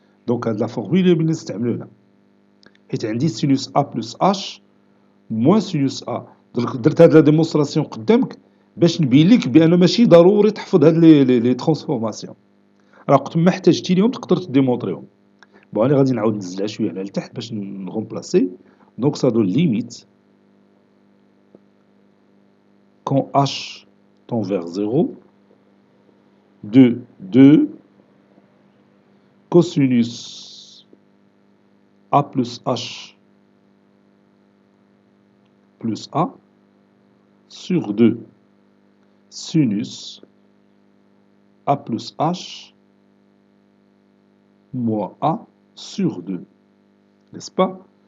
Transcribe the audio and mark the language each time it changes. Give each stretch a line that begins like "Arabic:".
French: Donc, هاد la formule
Arabic: اللي بنستعملوها حيت عندي
French: sinus A plus H moins sinus A.
Arabic: درت هاد لا ديمونستراسيون قدامك باش نبين لك بان ماشي ضروري تحفظ هاد لي ترانسفورماسيون. راه وقت ما احتاجتي ليهم تقدر تديمونطريهم. بون انا غادي نعاود نزلها شويه على لتحت باش نغومبلاسي.
French: دونك ça donne limite quand H tend vers 0 de 2 cosinus A plus H plus A sur 2 sinus A plus H moins A sur 2. N'est-ce pas?